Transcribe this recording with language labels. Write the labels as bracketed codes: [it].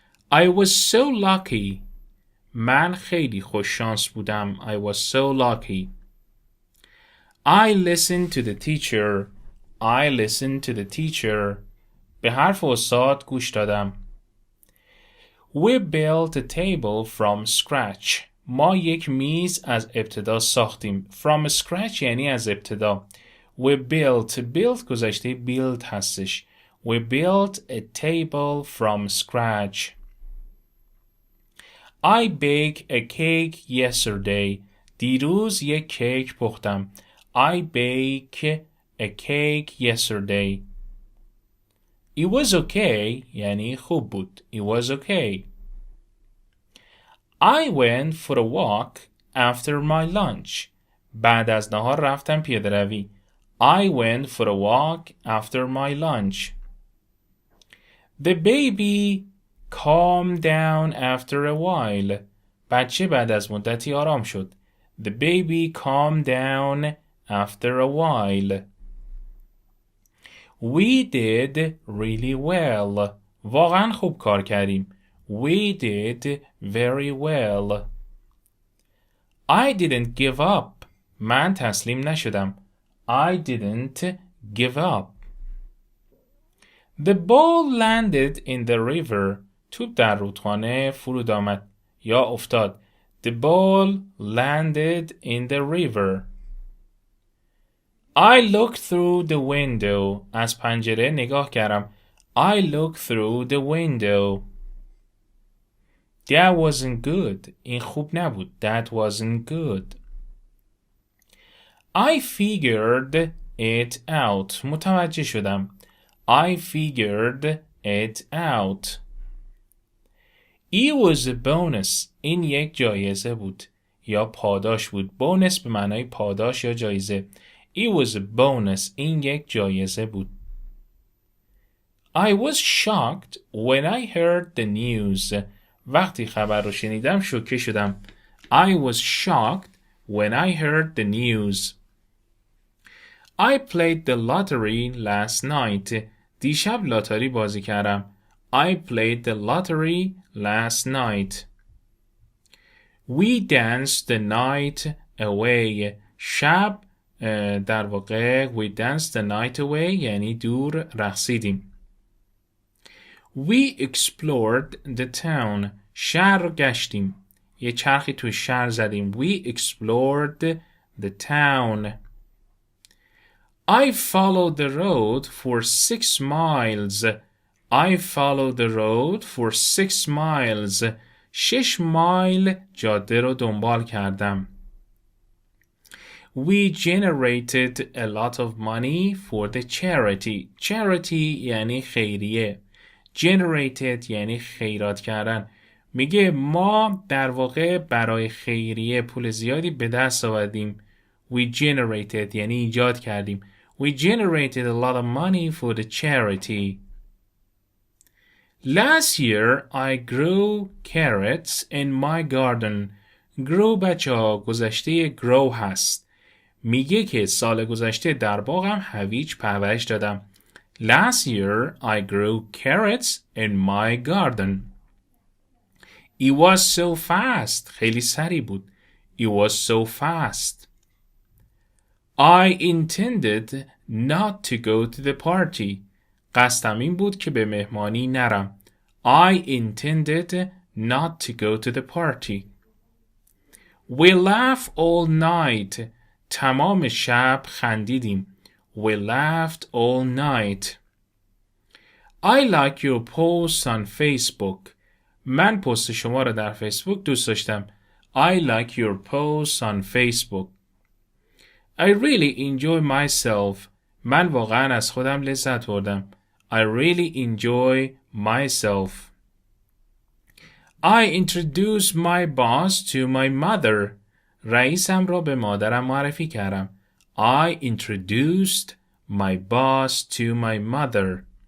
[en] I was so lucky. [fa] من خیلی خوش شانس بودم. [en] I was so lucky. I listened to the teacher. I listened to the teacher. [fa] به حرف استاد گوش دادم. [en] We built a table from scratch. [fa] ما یک میز از ابتدا ساختیم. [en] From scratch [fa] یعنی از ابتدا. [en] We built [fa] گذشته [en] build [fa] هستش. [en] We built a table from scratch. I baked a cake yesterday. [fa] دیروز یک کیک پختم. [en] I baked a cake yesterday. It was okay [fa] یعنی خوب بود. [en] It was okay. I went for a walk after my lunch. [fa] بعد از نهار رفتم پیاده روی. [en] I went for a walk after my lunch. The baby calmed down after a while. [fa] بچه بعد از مدتی آرام شد. [en] The baby calmed down after a while. We did really well. [fa] واقعا خوب کار کردیم. [en] We did very well. I didn't give up. [fa] من تسلیم نشدم. [en] I didn't give up. The ball landed in the river. [fa] توپ در رودخانه فرود آمد یا افتاد. [en] The ball landed in the river. I looked through the window. [fa] از پنجره نگاه کردم. [en] I looked through the window. That wasn't good. [fa] این خوب نبود. [en] That wasn't good. I figured it out. [fa] متوجه شدم. [en] I figured it out. It was a bonus. [fa] این یک جایزه بود یا پاداش بود. بونس به معنای پاداش یا جایزه. [en] It was a bonus. [fa] این یک جایزه بود. [en] I was shocked when I heard the news. [fa] وقتی خبر رو شنیدم شوکه شدم. [en] I was shocked when I heard the news. I played the lottery last night. [fa] دیشب لاتاری بازی کردم. [en] I played the lottery last night. We danced the night away. [fa] شب در واقع [en] we danced the night away [fa] یعنی دور رقصیدیم. [en] We explored the town. [fa] شهر رو گشتیم. یه چرخی تو شهر زدیم. [en] We explored the town. I followed the road for 6 miles. I followed the road for 6 miles. [fa] 6 مایل جاده رو دنبال کردم. [en] We generated a lot of money for the charity. [fa] Charity یعنی خیریه. Generated یعنی خیرات کردن. میگه ما در واقع برای خیریه پول زیادی به دست آوردیم. [en] We generated [fa] یعنی ایجاد کردیم. [en] We generated a lot of money for the charity. Last year I grew carrots in my garden. [fa] Grow بچه ها گذشته grow هست. میگه که سال گذشته در باغم هویج پرورش دادم. [en] Last year I grew carrots in my garden. It was so fast. [fa] خیلی سریع بود. [en] It was so fast. I intended not to go to the party. [fa] قصدم این بود که به مهمانی نرم. [en] I intended not to go to the party. We laughed all night. [fa] تمام شب خندیدیم. [en] We laughed all night. I like your post on Facebook. [fa] من پست شما را در فیسبوک دوست داشتم. [en] I like your post on Facebook. I really enjoy myself. [fa] من واقعا از خودم لذت بردم. [en] I really enjoy myself. I introduced my boss to my mother. [fa] رئیسم را به مادرم معرفی کردم. [en] I introduced my boss to my mother.